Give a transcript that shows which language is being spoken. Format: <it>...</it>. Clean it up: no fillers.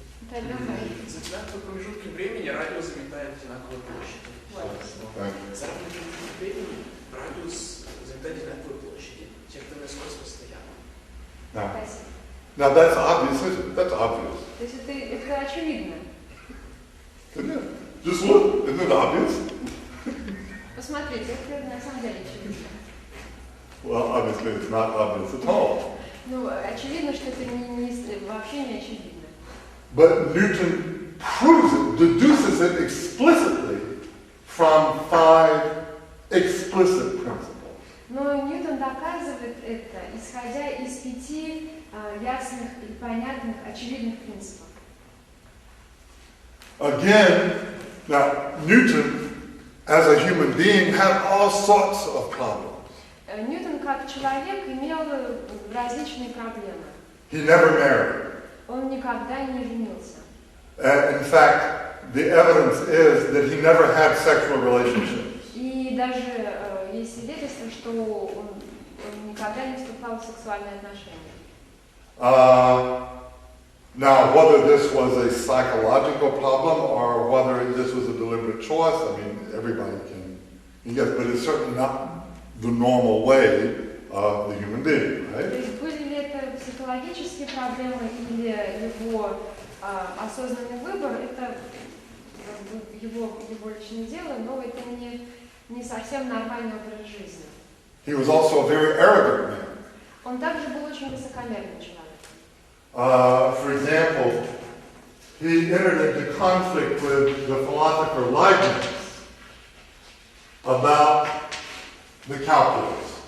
<ru>За одинаковые промежутки времени радиус заметает одинаковую площадь. За разные промежутки времени радиус заметает одинаковую площадь. Секторная скорость постоянна.</ru> <en>Now that's obvious, isn't it? That's obvious.</en> <ru>То есть это очевидно.</ru> <en>Isn't it? Just look, isn't it obvious?</en> <ru>Посмотрите, это на самом деле очевидно.</ru> <en>Well, obviously it's not obvious at all.</en> <ru>Ну, очевидно, что это вообще не очевидно.</ru> <en>But Newton proves it, deduces it explicitly from 5 explicit principles.</en> <ru>Но Ньютон доказывает это, исходя из 5 ясных и понятных, очевидных принципов.</ru> <en>Again, now Newton, as a human being, had all sorts of problems.</en> <ru>Ньютон как человек имел различные проблемы.</ru> <en>He never married.</en> <ru>Он никогда не женился.</ru> <en>In fact, the evidence is that he never had sexual relationships.</en> <ru>И даже есть свидетельство, что он никогда не вступал в сексуальные отношения.</ru> <en>Now, whether this was a psychological problem or whether this was a deliberate choice, I mean, everybody can guess, but it's certainly not the normal way of the human being, right?</en> <ru>То есть были ли это психологические проблемы или его осознанный выбор, это его личное дело, но это не совсем нормальный образ жизни.</ru> <en>He was also a very arrogant man.</en> <ru>Он также был очень высокомерный человек.</ru> <en>For example, he entered into conflict with the philosopher Leibniz about the calculus.</en>